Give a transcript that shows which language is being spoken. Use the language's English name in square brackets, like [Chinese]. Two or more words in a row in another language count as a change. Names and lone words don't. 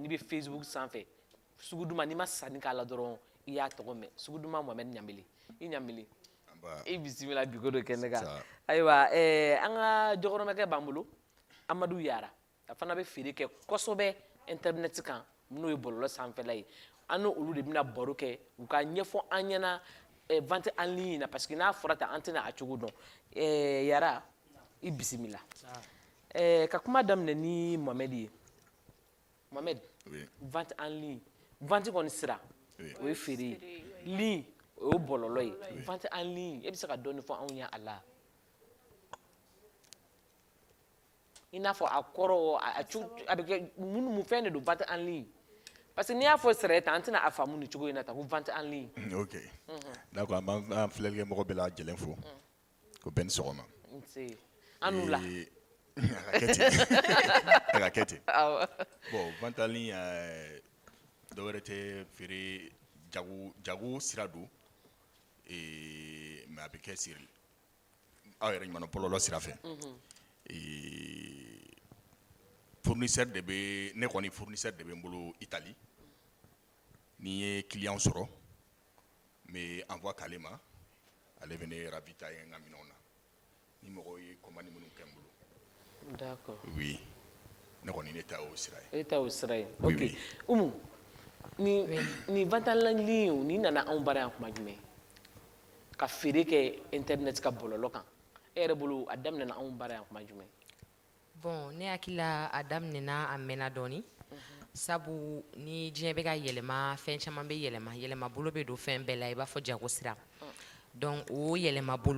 [Bambara] n'i bɛ Facebook sanfɛ sugu duman n'i ma sanni k'a la dɔrɔn i y'a tɔgɔ mɛn sugu duman Mohamed Ɲamele i Ɲamele i bisimila biko dɔ kɛnɛ kan ayiwa an ka jɔkɔrɔmɛkɛ b'an bolo Amadu Yara a fana bɛ feere kɛ kosɛbɛ internet kan n'o ye bɔlɔlɔ sanfɛla ye an n'olu de bɛna baro kɛ u ka ɲɛfɔ an ɲɛna [French] vente en ligne [Bambara] na [French] parce que [Bambara] n'a fɔra tan an tɛna a cogo dɔn Yara i bisimila ka kuma daminɛ ni Mohamed ye Mohamed [French] vente en ligne [Bambara] vente kɔni sira o ye feere ye ligne o ye bɔlɔlɔ ye [French] vente en ligne [Bambara] e bɛ se ka dɔɔni fɔ anw ye a la i n'a fɔ a kɔrɔ a bɛ kɛ mun fɛn de don [French] vente en ligne parce que [Bambara] n'i y'a fɔ sira tan an tɛna a faamu ni cogo in na tan ko [French] vente en ligne. Ok d'accord [Bambara] an b'an filɛlikɛ mɔgɔ bɛɛ lajɛlen fo ko bɛɛ ni sɔgɔma. an n'u la. a ka kɛ ten [French] bon vente en ligne [Bambara] dɔwɛrɛ tɛ feere jago sira don mais a bɛ kɛ siri aw yɛrɛ ɲuman bɔlɔlɔ sira fɛ [French] fournisseur de [Bambara] bɛ ne kɔni [French] fournisseur de [Bambara] bɛ n bolo Italie n'i ye client sɔrɔ n bɛ envoi k'ale ma ale bɛ ne ravitailler n ka minɛnw na ni mɔgɔw ye commande minnu kɛ n bolo. D'accord. Oui ne kɔni ne ta y'o sira ye. e ta y'o sira ye ok Umu ni [French] vente en ligne [Bambara] n'i nana anw bara yan kuma jumɛn ka feere kɛ internet ka bɔlɔlɔ kan e yɛrɛ bolo a daminɛna anw bara yan kuma jumɛn. Bon ne hakili la a daminɛna a mɛnna dɔɔni sabu ni diɲɛ bɛ ka yɛlɛma fɛn caman bɛ yɛlɛma yɛlɛma bolo bɛ don fɛn bɛɛ la i b'a fɔ jago sira donc o yɛlɛma bolo